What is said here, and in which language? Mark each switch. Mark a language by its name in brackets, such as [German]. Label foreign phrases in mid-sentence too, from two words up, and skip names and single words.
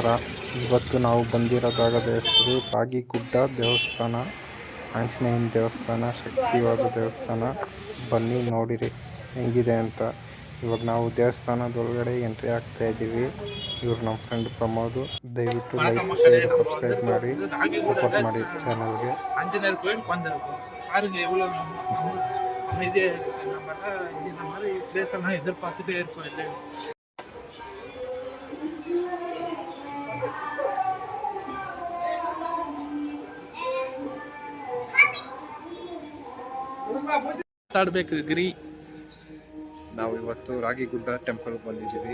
[Kannada] ಇವತ್ತು ನಾವು ಬಂದಿರೋ ಜಾಗದ ಹೆಸರು ರಾಗಿಗುಡ್ಡ ದೇವಸ್ಥಾನ, ಆಂಜನೇಯನ ದೇವಸ್ಥಾನ, ಶಕ್ತಿವಾದ ದೇವಸ್ಥಾನ. ಬನ್ನಿ ನೋಡಿರಿ ಹೆಂಗಿದೆ ಅಂತ. ಇವಾಗ ನಾವು ದೇವಸ್ಥಾನದೊಳಗಡೆ ಎಂಟ್ರಿ ಆಗ್ತಾ ಇದ್ದೀವಿ. ಇವ್ರು ನಮ್ಮ ಫ್ರೆಂಡ್ ಪ್ರಮೋದ್. ದಯವಿಟ್ಟು [English] like, share, subscribe [Kannada] ಮಾಡಿ, ಸಪೋರ್ಟ್ ಮಾಡಿ ಚಾನಲ್ಗೆ. [Tamil] ஆஞ்சநேயர் கோயில் உட்காந்துருக்கும் பாருங்க, எவ்வளோ அமைதியாக இருக்கு. நம்மளாம் இந்த மாதிரி பிளேஸ் எல்லாம் எதிர்பார்த்துட்டே இருக்கோம் இல்லையா. [Kannada] ಮಾತಾಡ್ಬೇಕು ಗಿರಿ. ನಾವು ಇವತ್ತು ರಾಗಿಗುಡ್ಡ ಟೆಂಪಲ್ ಬಂದಿದ್ದೀವಿ.